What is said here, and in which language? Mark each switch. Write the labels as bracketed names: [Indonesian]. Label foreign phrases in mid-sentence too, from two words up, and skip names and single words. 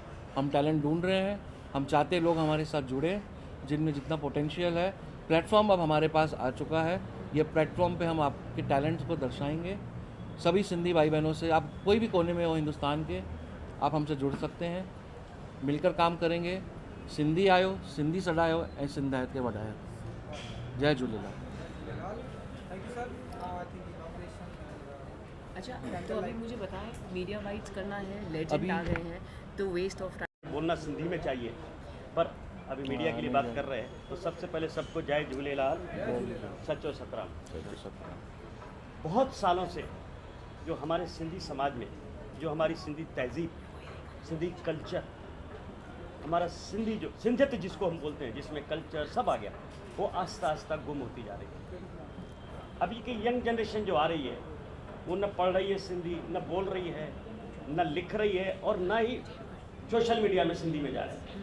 [Hindi] हम टैलेंट ढूंढ रहे हैं, हम चाहते हैं लोग हमारे साथ जुड़े, जिनमें जितना पोटेंशियल है। प्लेटफॉर्म अब हमारे पास आ चुका है, ये प्लेटफॉर्म पे हम आपके टैलेंट्स को दर्शाएंगे। सभी सिंधी भाई बहनों से, आप कोई भी कोने में हो हिंदुस्तान के, आप हमसे जुड़ सकते हैं, मिलकर काम करेंगे। [Sindhi] सिंधी आयो, सिंधी सॾायो ऐं सिंधायत खे वधायो। जय झूलेलाल। [English] Thank you sir. I think inauguration. [Hindi] अच्छा, तो अभी मुझे बताएं, [English] media bytes [Hindi] करना है, लेजेंड अभी- आ गए हैं, तो [English] waste of time. [Hindi] बोलना सिंधी में चाहिए, पर अभी मीडिया के लिए बात कर रहे हैं तो सबसे पहले सबको [Sindhi] जय झूलेलाल, सचो सतराम। [Hindi] बहुत सालों से जो हमारे सिंधी समाज में, जो हमारी सिंधी तहजीब, सिंधी कल्चर, हमारा सिंधी जो सिंधियत जिसको हम बोलते हैं, जिसमें कल्चर सब आ गया, वो आस्ता आस्ता गुम होती जा रही है। अभी की [English] young generation [Hindi] जो आ रही है वो न पढ़ रही है सिंधी, न बोल रही है, न लिख रही है, और न ही [English] social media [Hindi] में सिंधी में जा रहे हैं।